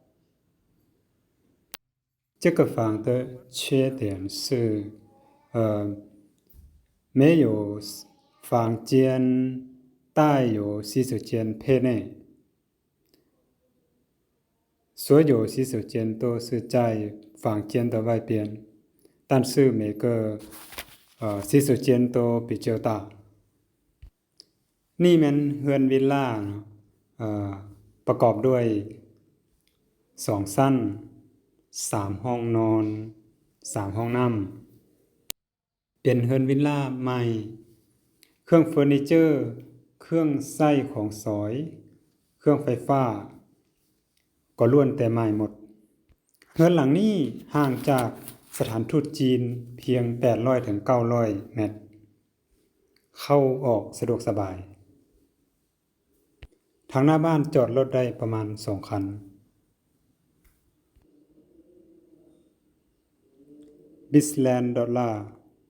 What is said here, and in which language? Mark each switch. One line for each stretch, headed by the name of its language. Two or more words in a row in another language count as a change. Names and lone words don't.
Chinese: 这个房的缺点是没有房间带有洗手间配内。所有洗手间都是在房间的外边，但是每个洗手间都比较大。
Thai: นี่มันเฮือนวิลล่าประกอบด้วย2ชั้น3ห้องนอน3ห้องน้ำเป็นเฮือน วิลล่าใหม่เครื่องเฟอร์นิเจอร์เครื่องใช้ของสอยเครื่องไฟฟ้าก็ล้วนแต่ใหม่หมดเฮือนหลังนี้ห่างจากสถานทูตจีนเพียง800ถึง900เมตรเข้าออกสะดวกสบายทางหน้าบ้านจอดรถได้ประมาณ2คันบิสแลนด์ดอลลาร์